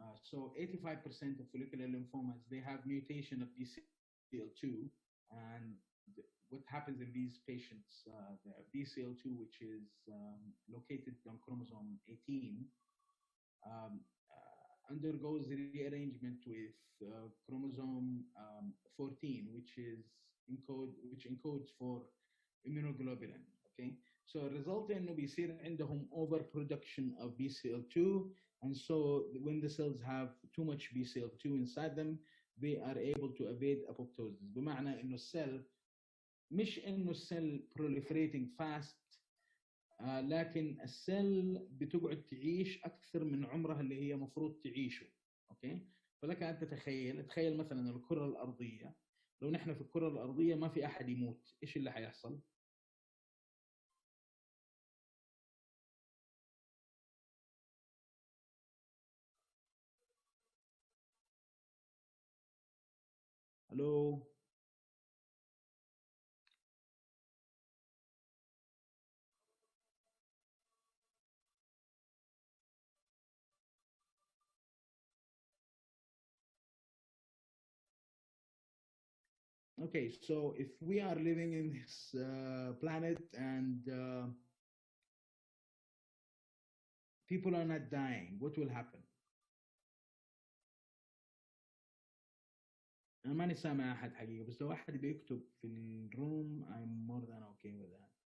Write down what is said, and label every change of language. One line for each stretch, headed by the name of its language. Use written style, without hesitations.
English: So 85% of follicular lymphomas, they have mutation of BCL2, and what happens in these patients, the BCL2, which is located on chromosome 18, undergoes rearrangement with chromosome 14, which encodes for immunoglobulin. Okay, so result
Arabic: انه بيصير عندهم
English: overproduction of BCL2, and so when the cells have too much BCL2 inside them, they are able to evade apoptosis.
Arabic: بمعنى انه السيل مش انه السيل
English: proliferating fast،
Arabic: لكن السيل بتقعد تعيش اكثر من عمرها اللي هي مفروض تعيشه. اوكي، فلك ان تخيل مثلا الكره الارضيه، لو نحن في الكره الارضيه ما في احد يموت، ايش اللي حيحصل؟ الو.
English: Okay, so if we are living in this planet and people are not dying, what will happen?
Arabic: أنا ماني سامع أحد حقيقة، بس لو أحد بيكتب في الروم
English: I'm more than okay with that.